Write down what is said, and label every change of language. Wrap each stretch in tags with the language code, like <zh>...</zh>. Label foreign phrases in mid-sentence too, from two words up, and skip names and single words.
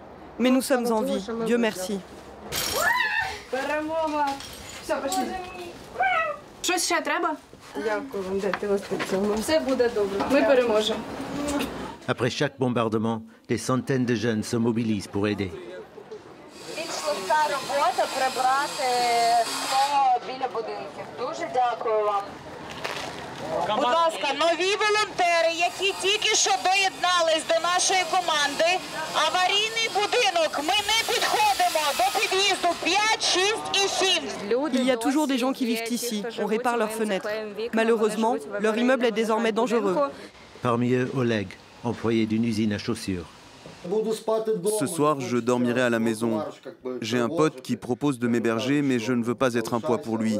<fr>Mais nous sommes en vie, Dieu merci. Après chaque bombardement, des centaines de jeunes se mobilisent pour aider.</fr> <uk>Будь ласка, нові волонтери, які тільки що доєднались до нашої команди. Аварійний будинок. Ми не підходимо до під'їзду 5, 6 і 7.</uk> <fr>Il y a toujours des gens qui vivent ici. On répare leurs fenêtres. Malheureusement, leur immeuble est désormais dangereux. Parmi eux, Oleg, employé d'une usine à chaussures. Ce soir, je dormirai à la maison. J'ai un pote qui propose de m'héberger, mais je ne veux pas être un poids pour lui.</fr>